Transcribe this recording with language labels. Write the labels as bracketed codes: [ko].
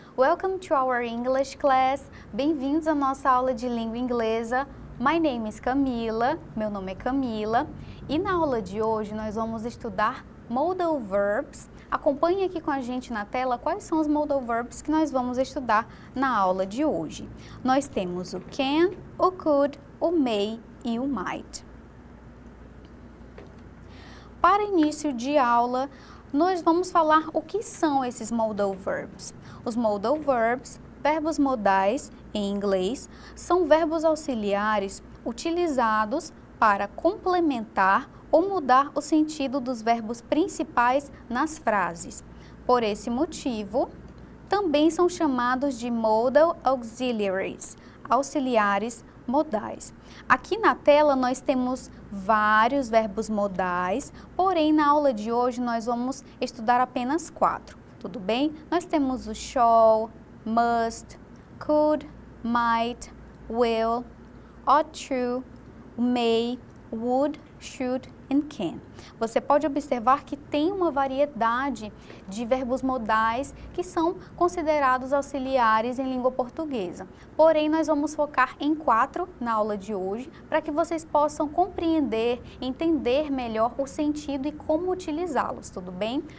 [en] Welcome to our English class. [pt] Bem-vindos à nossa aula de língua inglesa. [en] My name is Camila, [pt] meu nome é Camila, e na aula de hoje nós vamos estudar modal verbs. Acompanhe aqui com a gente na tela quais são os modal verbs que nós vamos estudar na aula de hoje. Nós temos o can, o could, o may e o might. Para início de aula, nós vamos falar o que são esses modal verbs. Os modal verbs, verbos modais em inglês, são verbos auxiliares utilizados para complementar ou mudar o sentido dos verbos principais nas frases. Por esse motivo, também são chamados de modal auxiliaries, auxiliares modais. Aqui na tela nós temos vários verbos modais, porém na aula de hoje nós vamos estudar apenas 4, tudo bem? Nós temos o shall, must, could, might, will, ought to, may, would, should and can. Você pode observar que tem uma variedade de verbos modais que são considerados auxiliares em língua portuguesa. Porém, nós vamos focar em 4 na aula de hoje, para que vocês possam compreender, entender melhor o sentido e como utilizá-los, tudo bem?